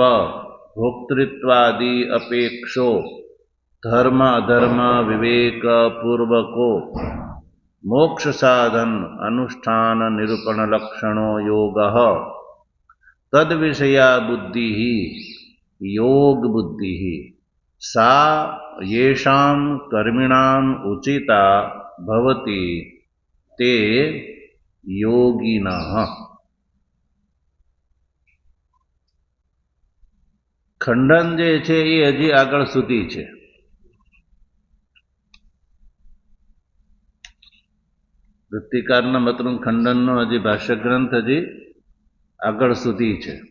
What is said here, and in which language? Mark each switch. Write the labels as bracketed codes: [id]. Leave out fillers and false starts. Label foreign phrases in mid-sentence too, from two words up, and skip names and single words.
[sa] भोक्तृत्वादि अपेक्षो धर्म अधर्म विवेक पूर्वको मोक्ष साधन अनुष्ठान निरूपण लक्षणो योगः तद विषया बुद्धि योग बुद्धि सा येषां कर्मिणाम् उचिता भवति ते योगिनः। [gu] ખંડન જે છે એ હજી આગળ સુધી છે. વૃત્તિકારના મતનું ખંડનનો હજી ભાષ્ય ગ્રંથ હજી આગળ સુધી છે.